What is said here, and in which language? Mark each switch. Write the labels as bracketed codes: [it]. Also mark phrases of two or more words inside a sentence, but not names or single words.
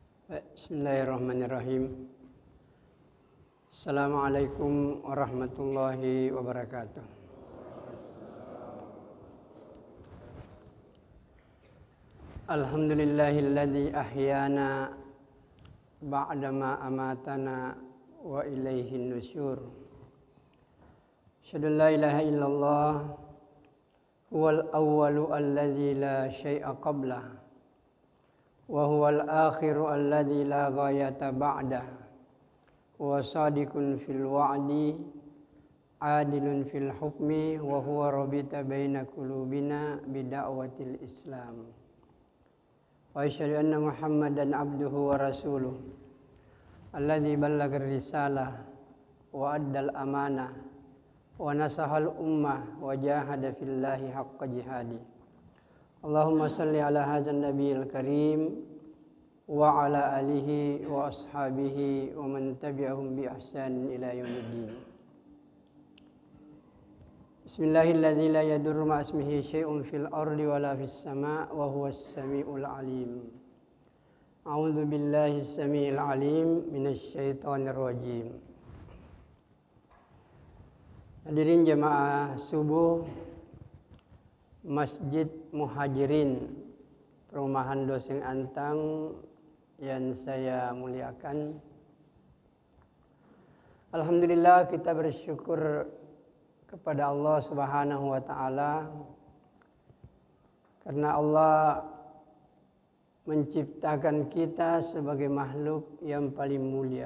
[ar] بسم الله الرحمن الرحيم. السلام عليكم ورحمة الله وبركاته. الحمد لله الذي أحيانا بعد ما أماتنا وإليه النشور. أشهد أن لا إله إلا الله هو الأول الذي لا شيء قبله وهو الآخر الذي لا غاية بعده وصادق في الوعد عادل في الحكم وهو رابط بين قلوبنا بدعوة الإسلام وأشهد أن محمدا عبده ورسوله الذي بلغ الرسالة وأدى الأمانة ونصح الأمة وجاهد في الله حق جهاده. اللهم صل على هذا النبي الكريم وعلى آله وأصحابه ومن تبعهم بإحسان إلى يوم الدين. بسم الله الذي لا يضر مع اسمه شيء في الأرض ولا في السماء وهو السميع العليم. أعوذ بالله السميع العليم من الشيطان الرجيم. [id] Hadirin jamaah subuh Masjid Muhajirin Perumahan Doseng Antang yang saya muliakan. Alhamdulillah kita bersyukur kepada Allah [ar] سبحانه وتعالى [id] karena Allah menciptakan kita sebagai makhluk yang paling mulia.